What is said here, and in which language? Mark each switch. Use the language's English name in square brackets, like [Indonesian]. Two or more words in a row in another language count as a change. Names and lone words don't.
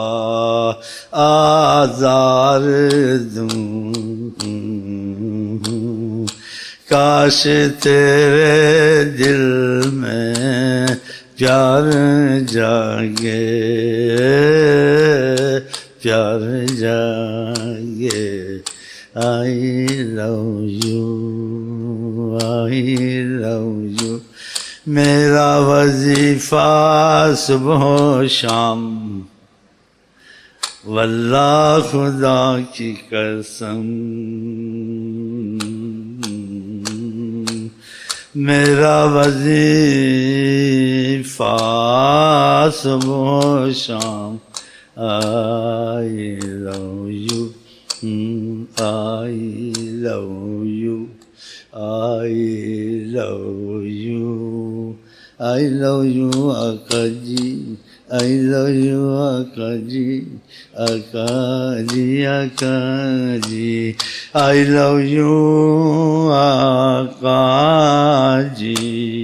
[Urdu] آزار دوں، کاش تیرے دل میں پیار جاگے، پیار جاگے۔ [English] I love you, I love you۔ [Urdu] میرا وظیفہ صبح و شام، واللہ خدا کی قسم، میرا وظیفہ صبح و شام۔ [English] I love you، I love you، I love you، I love you [Urdu] آقا جی، [English] I love you [Urdu] آقا جی، آقا جی، آقا جی، [English] I love you [Urdu] آقا جی۔